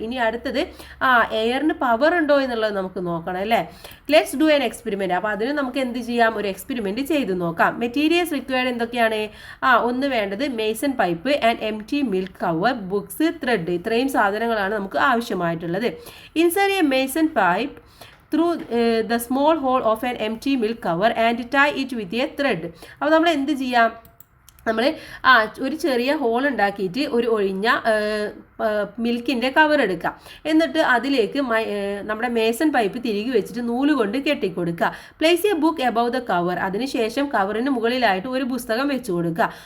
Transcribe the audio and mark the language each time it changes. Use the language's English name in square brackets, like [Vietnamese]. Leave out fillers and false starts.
[Malayalam] ഇനി അടുത്തത് എയറിന് പവർ ഉണ്ടോ എന്നുള്ളത് നമുക്ക് നോക്കണം അല്ലേ. [English] Let's do an experiment. [Malayalam] അപ്പോൾ അതിന് നമുക്ക് എന്ത് ചെയ്യാം, ഒരു എക്സ്പെരിമെൻറ്റ് ചെയ്ത് നോക്കാം. മെറ്റീരിയൽസ് റിക്വയർഡ് എന്തൊക്കെയാണ്, ഒന്ന് വേണ്ടത് Mason pipe and empty milk cover, books, thread. ഇത്രയും സാധനങ്ങളാണ് നമുക്ക് ആവശ്യമായിട്ടുള്ളത്. [English] Insert a mason pipe through the small hole of an empty milk cover and tie it with a thread. [Malayalam] അപ്പോൾ നമ്മൾ എന്ത് ചെയ്യാം, നമ്മൾ ഒരു ചെറിയ ഹോൾ ഉണ്ടാക്കിയിട്ട് ഒരു ഒഴിഞ്ഞ മിൽക്കിൻ്റെ കവർ എടുക്കാം. എന്നിട്ട് അതിലേക്ക് നമ്മുടെ മേസൺ പൈപ്പ് തിരികെ വെച്ചിട്ട് നൂല് കൊണ്ട് കെട്ടിക്കൊടുക്കുക. [English] Place a book above the cover. [Malayalam] അതിനുശേഷം കവറിന് മുകളിലായിട്ട് ഒരു പുസ്തകം വെച്ച് കൊടുക്കുക.